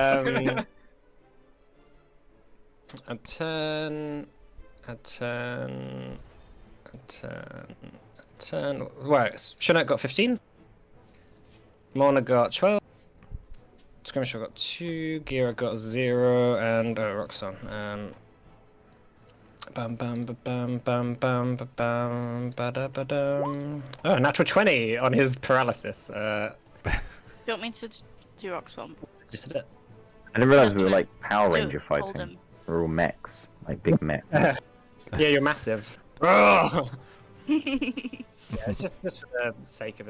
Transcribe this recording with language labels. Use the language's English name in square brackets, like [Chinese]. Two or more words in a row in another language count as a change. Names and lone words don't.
[English] A turn. Right, Shinnok got 15. Morna got 12. Skirmisher got 2. Gira got 0. And Roxxon. Bam bam ba bam bam bam ba bam ba da ba dum. Oh, natural 20 on his paralysis. Do you want me to do Roxxon? Just did it. I didn't realize we were like Power Do- Ranger hold fighting. him. We're all mechs, like big mechs. Yeah, you're massive. Oh! Yeah, it's just for the sake of it.